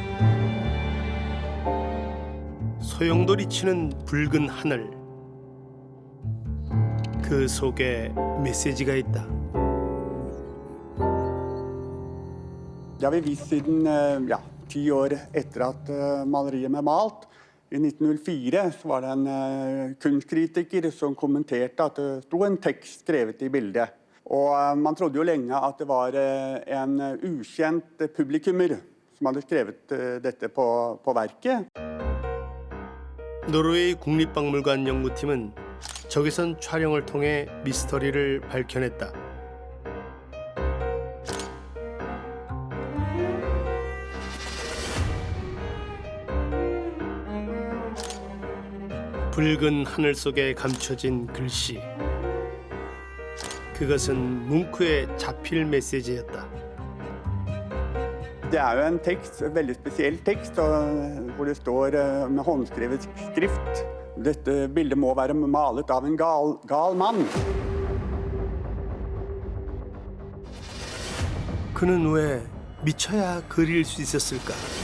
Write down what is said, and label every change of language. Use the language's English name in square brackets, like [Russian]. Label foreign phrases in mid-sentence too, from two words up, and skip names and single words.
[Korean] 소용돌이 치는 붉은 하늘. 그 속에 메시지가 있다. [Norwegian] Det har vi visst siden 10 år etter at maleriet ble malt. I 1904 så var det en kunstkritiker som kommenterte at det sto en tekst skrevet i bildet. Og man trodde jo lenge at det var en ukjent publikummer som hadde skrevet dette på verket. [Korean] 노르웨이 국립박물관 연구팀은 적외선 촬영을 통해 미스터리를 밝혀냈다. 붉은 하늘 속에 감춰진 글씨. 그것은 뭉크의 자필 메시지였다. [Norwegian] Det er jo en tekst, en veldig spesiell tekst, hvor det står med håndskrevet skrift. Dette bildet må være malet av en gal mann. [Korean] 그는 왜 미쳐야 그릴 수 있었을까?